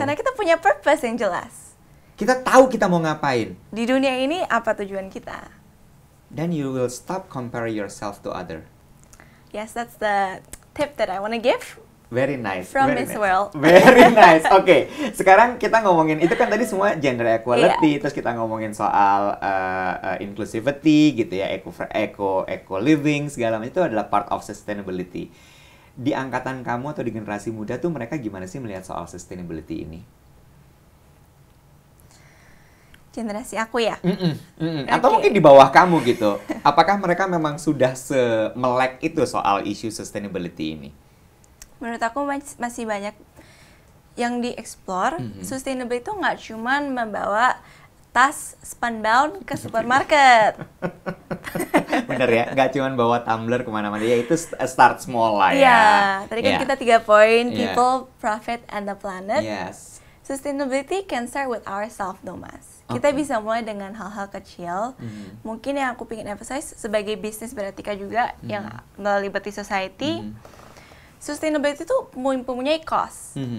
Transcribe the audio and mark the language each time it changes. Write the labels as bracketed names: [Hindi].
[Indonesian] Karena kita punya purpose yang jelas. Kita tahu kita mau ngapain. Di dunia ini apa tujuan kita? [English] Then you will stop compare yourself to other. Yes, that's the tip that I want to give. Very nice. From Miss World. [Indonesian] Very nice. Oke, sekarang kita ngomongin itu kan tadi semua gender equality, terus kita ngomongin soal inclusivity gitu ya, eco living segala macam itu adalah [English] part of sustainability. [Indonesian] Di angkatan kamu atau di generasi muda tuh mereka gimana sih melihat soal sustainability ini? Generasi aku ya? Atau mungkin di bawah kamu gitu. Apakah mereka memang sudah semelek itu soal isu sustainability ini? Menurut aku masih banyak yang di-explore. Sustainability itu nggak cuman membawa tas Spunbound ke supermarket. Bener ya, nggak cuman bawa tumbler kemana-mana. Ya itu start small lah ya. Iya, tadi kan kita 3 poin, people, profit, and the planet. [English] Yes. Sustainability can start with ourselves though Mas. [Indonesian] Kita bisa mulai dengan hal-hal kecil. Mungkin yang aku pengen emphasize sebagai bisnis beretika juga yang melalui Liberty Society. Sustainability itu mempunyai cost.